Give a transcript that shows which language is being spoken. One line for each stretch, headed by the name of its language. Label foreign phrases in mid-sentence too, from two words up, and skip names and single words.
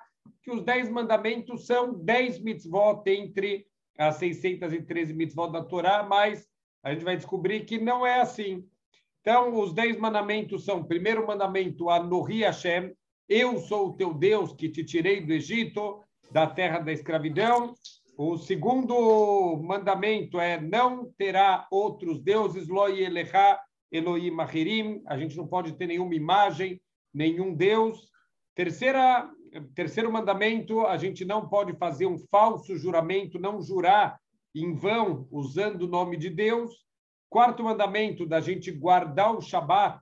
Portuguese: Que os 10 mandamentos são 10 mitzvot entre as 613 mitzvot da Torá, mas a gente vai descobrir que não é assim. Então, os 10 mandamentos são: primeiro mandamento,
Hebrew: Anohi Hashem,
Portuguese: eu sou o teu Deus que te tirei do Egito, da terra da escravidão. O segundo mandamento é: não terá outros deuses,
Hebrew: לא יהיה לך אלהים אחרים.
Portuguese: A gente não pode ter nenhuma imagem, nenhum Deus. Terceiro mandamento: a gente não pode fazer um falso juramento, não jurar em vão usando o nome de Deus. Quarto mandamento: da gente guardar o Shabat.